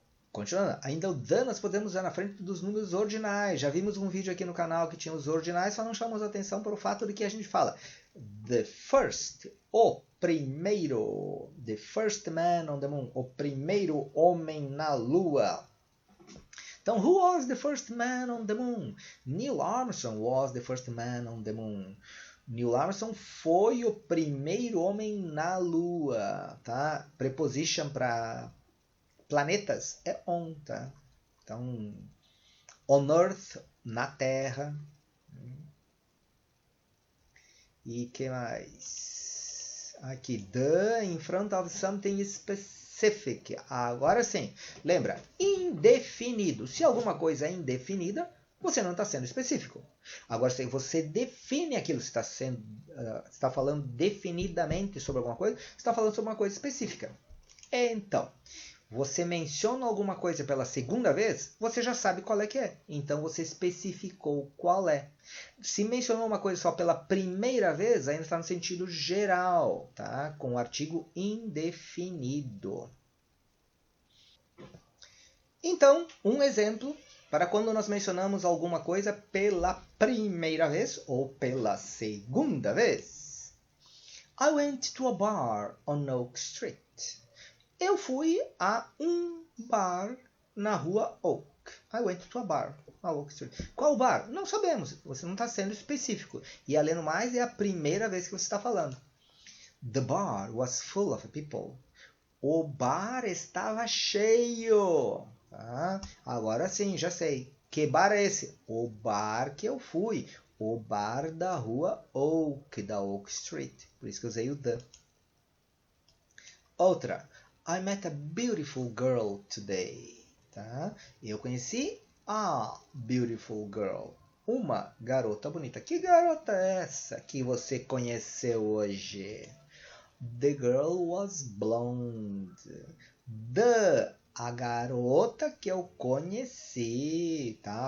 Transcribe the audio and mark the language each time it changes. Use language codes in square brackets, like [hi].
[pt] Continuando, ainda o the nós podemos usar na frente dos números ordinais. Já vimos um vídeo aqui no canal que tinha os ordinais, só não chamamos a atenção para o fato de que a gente fala the first, o primeiro, [en] the first man on the moon, [pt] o primeiro homem na lua. [en] Então, who was the first man on the moon? Neil Armstrong was the first man on the moon. [pt] Neil Armstrong foi o primeiro homem na lua, tá? Preposition para planetas é on, tá? Então, on Earth, na Terra. E que mais? [en] Aqui, the in front of something specific. [pt] Agora sim, lembra, indefinido. Se alguma coisa é indefinida, você não está sendo específico. Agora, se você define aquilo, você está falando definidamente sobre alguma coisa, você está falando sobre uma coisa específica. Então, você menciona alguma coisa pela segunda vez, você já sabe qual é que é. Então, você especificou qual é. Se mencionou uma coisa só pela primeira vez, ainda está no sentido geral, tá? Com o artigo indefinido. Então, um exemplo para quando nós mencionamos alguma coisa pela primeira vez ou pela segunda vez. [en] I went to a bar on Oak Street. [pt] Eu fui a um bar na rua Oak. [en] I went to a bar on Oak Street. [pt] Qual bar? Não sabemos. Você não está sendo específico. E além do mais, é a primeira vez que você está falando. [en] The bar was full of people. [pt] O bar estava cheio. Tá? Agora sim, já sei. Que bar é esse? O bar que eu fui. O bar da rua Oak, da Oak Street. Por isso que eu usei o the. Outra. [en] I met a beautiful girl today. [pt] Tá? Eu conheci [en] a beautiful girl. [pt] Uma garota bonita. Que garota é essa que você conheceu hoje? [en] The girl was blonde. [pt] A garota que eu conheci. Tá?